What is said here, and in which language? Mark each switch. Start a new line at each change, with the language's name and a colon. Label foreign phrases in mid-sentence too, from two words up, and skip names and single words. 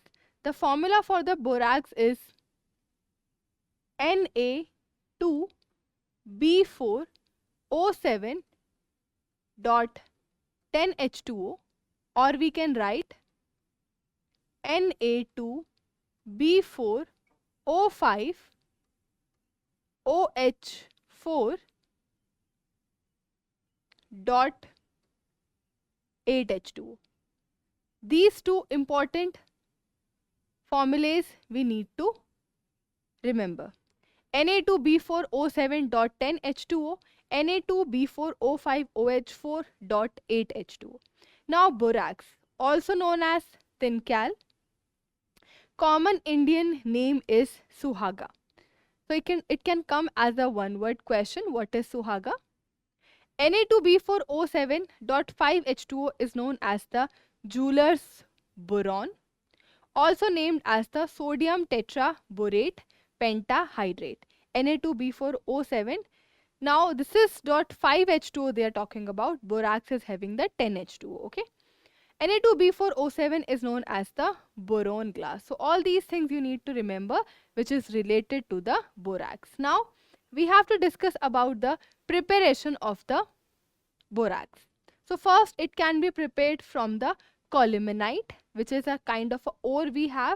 English: The formula for the borax is Na2B4O7 dot 10H2O, or we can write Na2B4O5 OH4 dot 8H2O. These two important formulas we need to remember. Na2B4O7.10H2O, Na2B4O5OH4.8H2O. Now borax, also known as tincal. Common Indian name is Suhaga. So it can come as a one-word question. What is Suhaga? Na2B4O7.5H2O is known as the jeweler's boron, also named as the sodium tetraborate pentahydrate. Na2B4O7. Now this is .5H2O they are talking about. Borax is having the 10H2O. Okay. Na2B4O7 is known as the boron glass. So all these things you need to remember, which is related to the borax. Now we have to discuss about the preparation of the borax. So first it can be prepared from the columenite, which is a kind of ore we have.